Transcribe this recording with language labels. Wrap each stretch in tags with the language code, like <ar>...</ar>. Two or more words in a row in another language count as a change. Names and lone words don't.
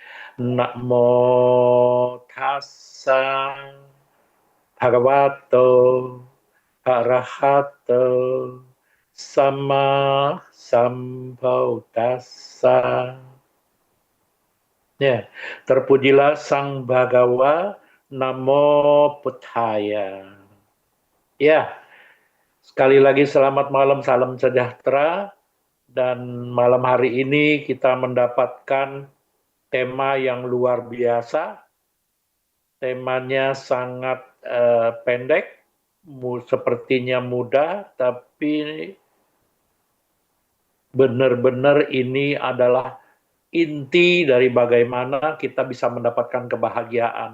<pi>Namo tassa bhagavato arahato sama sambuddhassa.</pi> <id>Ya, terpujilah Sang Bhagawa,</id> <pi>Namo Buddhaya.</pi> <id>Ya, sekali lagi selamat malam, salam sejahtera. Dan malam hari ini kita mendapatkan tema yang luar biasa. Temanya sangat pendek, sepertinya mudah, tapi benar-benar ini adalah inti dari bagaimana kita bisa mendapatkan kebahagiaan.</id>